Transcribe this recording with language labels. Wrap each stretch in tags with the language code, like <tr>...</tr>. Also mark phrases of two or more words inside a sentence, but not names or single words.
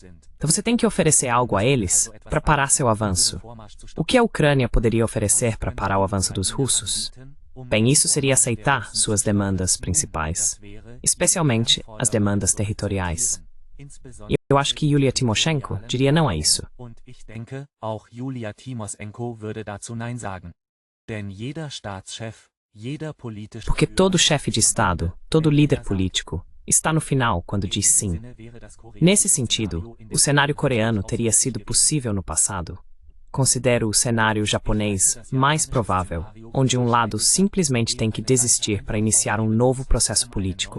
<pt>Então você tem que oferecer algo a eles para parar seu avanço. O que a Ucrânia poderia oferecer para parar o avanço dos russos? Bem, isso seria aceitar suas demandas principais, especialmente as demandas territoriais. E eu acho que Yulia Tymoshenko diria não a isso.</pt> <de>Und ich denke, auch Julia Timoschenko würde dazu Nein sagen. Denn jeder Staatschef, jeder politische</de> <pt>Porque todo chefe de Estado, todo líder político, está no final quando diz sim. Nesse sentido, o cenário coreano teria sido possível no passado. Considero o cenário japonês mais provável, onde um lado simplesmente tem que desistir para iniciar um novo processo político.</pt>